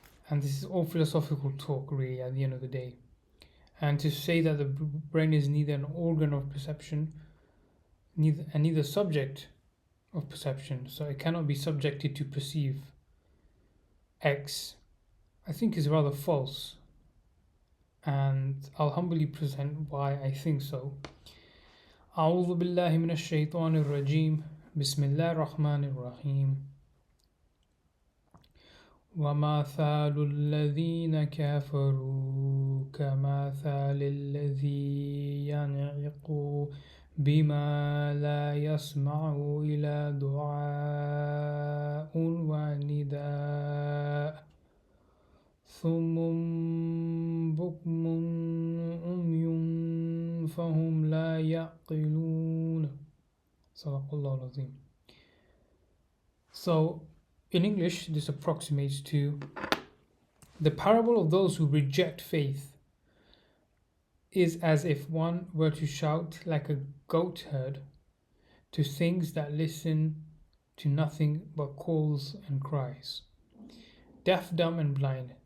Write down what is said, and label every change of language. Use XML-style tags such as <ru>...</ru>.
<en>And this is all philosophical talk really at the end of the day. And to say that the brain is neither an organ of perception neither subject of perception, so it cannot be subjected to perceive X, I think is rather false. And I'll humbly present why I think so.</en> <ar>أعوذ بالله من الشيطان الرجيم بسم الله الرحمن الرحيم ومثال الذين كفروا كمثال الذي ينعق بما لا يسمع إلى دعاء ونداء ثم بكم عمي فهم لا يعقلون. صدق الله العظيم.</ar> <en>So in English, this approximates to the parable of those who reject faith is as if one were to shout like a goat herd to things that listen to nothing but calls and cries. Deaf, dumb, and blind,</en>